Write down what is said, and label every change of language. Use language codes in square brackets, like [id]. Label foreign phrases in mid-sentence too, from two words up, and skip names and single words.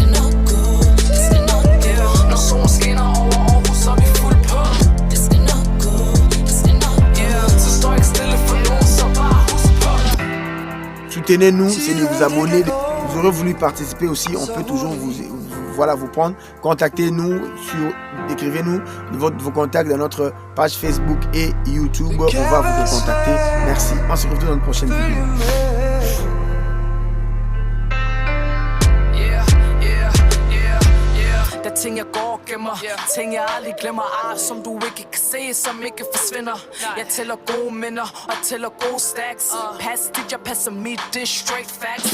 [fr] Soutenez-nous, c'est de vous abonner. Vous aurez voulu participer aussi, on peut toujours vous prendre. Contactez-nous, écrivez-nous vos contacts dans notre page Facebook et YouTube. On va vous contacter. Merci. On se retrouve dans une prochaine vidéo. [da] Ting jeg går og gemmer, ting jeg aldrig glemmer, som du ikke kan se, som ikke forsvinder. Jeg tæller gode minder og tæller gode stacks. Pas dit, jeg passer mit, det er [en] straight facts.